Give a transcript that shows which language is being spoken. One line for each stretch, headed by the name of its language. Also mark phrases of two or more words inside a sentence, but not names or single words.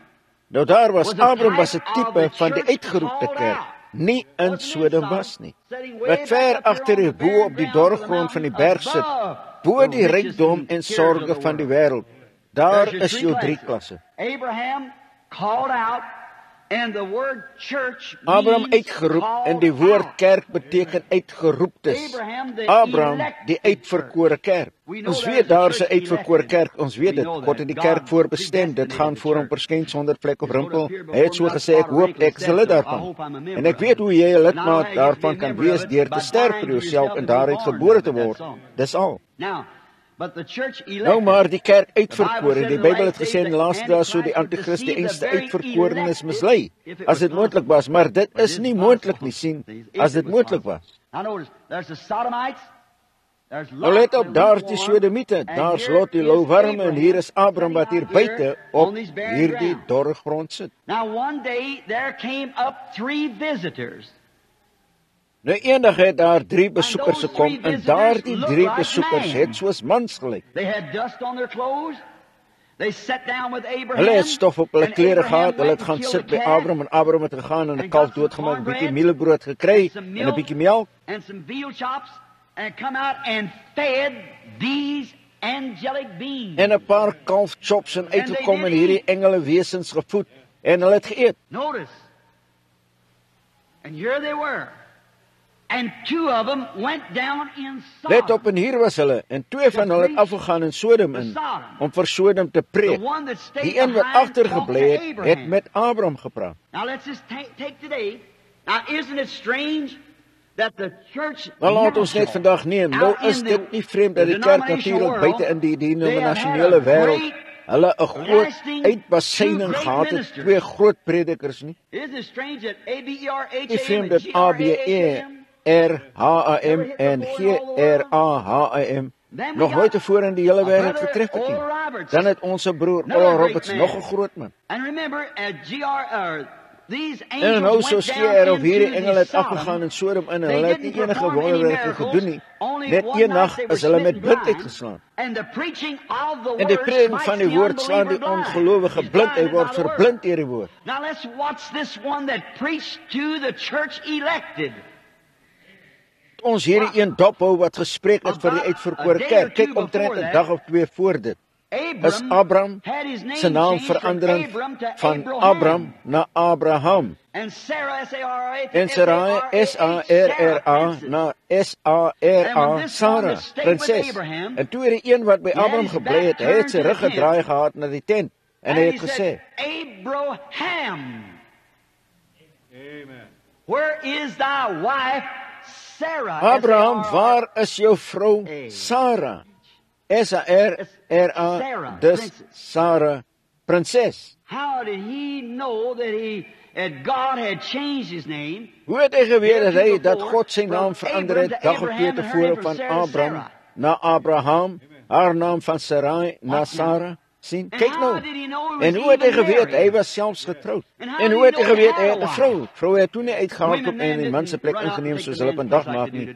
Afrikaans: Nou daar was Abraham was 'n tipe van die uitgeroepte kerk, nie in Sodom was nie. Wat ver agter hier bo op die dorpsgrond van die berg sit, bo die rykdom en sorge van die wêreld. Daar is jou drie klasse.
English: Abraham called out, and the word church Abraham means
Afrikaans: uitgeroep en die
English: called
Afrikaans: woord
English: out.
Afrikaans: kerk beteken uitgeroeptes. Abraham die uitverkore kerk. Ons weet daar's 'n uitverkore kerk, ons weet dit. God het die kerk voorbestem. Dit gaan voor hom verskyn sonder vlek of rimpel. Hy het so gesê, ek hoop ek is 'n lid daarvan. En ek weet hoe jy 'n lidmaat daarvan kan wees deur te sterf vir jouself en daaruit gebore te word. Dis al.
English: Now, but the church
Afrikaans: Nou maar die kerk uitverkore. Die Bybel het gesê in die laaste dae sou die anti-kris die einste uitverkorenes mislei. As dit moontlik was, maar dit is nie moontlik nie, sien, as dit moontlik was.
English: Now notice, there's the Sodomites, there's
Afrikaans: Nou let op, Lot, daar die Sodomiete, daar's Lot die louwarme en hier is Abraham wat hier buite op hierdie dorre grond sit.
English: Now one day there came up 3 visitors.
Afrikaans: Nou eendag het daar 3 besoekers gekom en daardie 3 besoekers het soos mans gelyk.
English: They had dust on their clothes. They sat down with Abraham.
Afrikaans: Hulle het stof op hulle
English: and
Afrikaans: klere Abraham gehad, hulle het
English: went
Afrikaans: gaan
English: and
Afrikaans: sit by
English: killed a calf
Afrikaans: Abraham en Abraham het gegaan en 'n kalf doodgemaak, 'n bietjie mielebrood gekry en 'n bietjie melk.
English: and some veal chops, and come out and fed these angelic beings.
Afrikaans: En 'n paar kalfchops en uitgekom en hierdie engele wesens gevoed en hulle het geëet.
English: Notice. And here they were. And two of them went down in Sodom.
Afrikaans: Let op, en hier was hulle, en twee van hulle het afgegaan in Sodom in, om vir Sodom te preek. Die een wat agtergebly het met Abraham gepraat.
English: Now let's just take today. Now isn't it strange that the church
Afrikaans: Maar laat ons net vandag neem, nou is dit nie vreemd dat die kerk natuurlik buite in die denominasionele wêreld hulle 'n groot uitbasyning gehad het, twee groot predikers nie.
English: Isn't it strange that ABERHAM
Afrikaans: Nie vreemd dat ABERHAM en GRAHAM nog nooit tevore in die hele wêreld getref het nie. Dan het ons broer Oral Roberts nog 'n groot man. And remember, these En nou so skeer of hierdie engele het afgegaan in Sodom in en hulle het nie enige wonderwerke gedoen nie. Net een nag is hulle met blindheid geslaan. En die prediking van die woord slaan die ongelowige blind, hy word verblind deur die woord.
English: Now let's watch this one that preached to the church elected.
Afrikaans: Ons hierdie een dophou wat gespreek het vir die uitverkore kerk. Kyk omtrent 'n dag of twee voor dit. Is Abraham se naam verandering van Abram na Abraham. En Sarai SARRA na SARA, Sarah, prinses. En toe die een wat by Abraham gebly het, hy het sy rug gedraai gehad na die tent en hy het gesê:
English: Abraham, where is thy wife Sarah?
Afrikaans: Abraham, waar is jou vrou Sarah? SARRA, dus Sarah, prinses.
English: How did he know that God had changed his name?
Afrikaans: Hoe het hy geweet dat God sy naam verander het dag of twee tevore van Abram na Abraham, haar naam van Sarai na Sarah? Sien, kyk nou. En hoe het hy geweet hy was selfs getroud? En hoe het hy geweet hy het 'n vrou? Vroue het toe nie uitgehardloop en die man se plek ingeneem soos hulle vandag maak nie.